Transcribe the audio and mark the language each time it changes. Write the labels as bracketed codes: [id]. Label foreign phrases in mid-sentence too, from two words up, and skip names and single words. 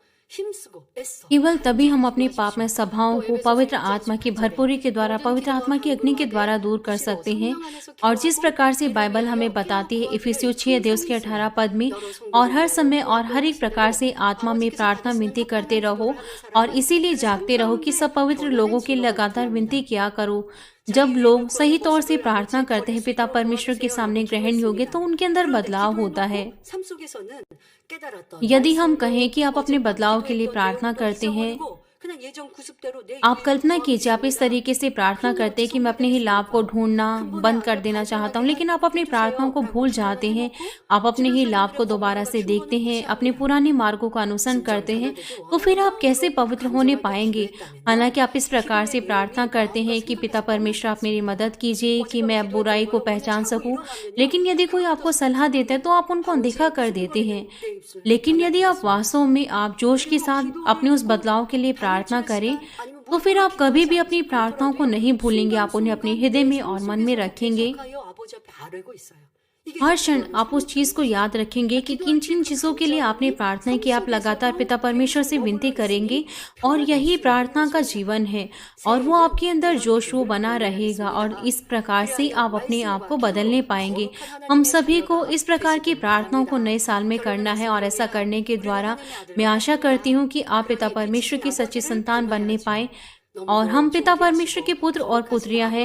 [ko] 힘쓰고 애써 [hi] केवल तभी हम अपने पाप में सभाओं को पवित्र आत्मा की भरपूरी के द्वारा, पवित्र आत्मा की अग्नि के द्वारा दूर कर सकते हैं। और जिस प्रकार से बाइबल हमें बताती है इफिसियों 6:18 पद में, और हर समय और हर एक प्रकार से आत्मा में प्रार्थना विनती करते रहो और इसीलिए जागते रहो कि सब पवित्र लोगों के लगातार विनती किया करो। जब लोग सही तौर से प्रार्थना करते हैं पिता परमेश्वर के सामने ग्रहण योग्य, तो उनके अंदर बदलाव होता है। [ko] 삶 속에서는 깨달았던 [hi] यदि हम कहें कि आप अपने बदलाव के लिए प्रार्थना करते हैं, [ko] 그냥 예전 구습대로 내 [hi] आप कल्पना कीजिए आप इस तरीके से प्रार्थना करते हैं कि मैं अपने ही लाभ को ढूंढना बंद कर देना चाहता हूँ, लेकिन आप अपनी प्रार्थनाओं को भूल जाते हैं। आप अपने ही लाभ को दोबारा से देखते हैं, अपने पुराने मार्गों का अनुसरण करते हैं, तो फिर आप कैसे पवित्र होने पाएंगे? हालांकि आप इस प्रकार से प्रार्थना करते हैं कि पिता परमेश्वर आप मेरी मदद कीजिए कि मैं अब बुराई को पहचान सकूं, लेकिन यदि कोई आपको सलाह देता है तो आप उनको अनदेखा कर देते हैं। लेकिन यदि आप वास्तव में आप जोश के साथ अपने उस बदलाव के लिए प्रार्थना करें, तो फिर आप कभी भी अपनी प्रार्थनाओं को नहीं भूलेंगे। आप उन्हें अपने हृदय में और मन में रखेंगे। [ko] 아버지 앞에 아뢰고 있어요. 이게 [hi] हर क्षण आप उस चीज को याद रखेंगे कि किन किन चीजों के लिए आपने प्रार्थना की। आप लगातार पिता परमेश्वर से विनती करेंगे और यही प्रार्थना का जीवन है, और वो आपके अंदर जोश वो बना रहेगा, और इस प्रकार से आप अपने आप को बदलने पाएंगे। हम सभी को इस प्रकार की प्रार्थनाओं को नए साल में करना है, और ऐसा करने के द्वारा मैं आशा करती हूँ कि आप पिता परमेश्वर की सच्ची संतान बनने पाए, और हम पिता परमेश्वर के पुत्र और पुत्रियां हैं।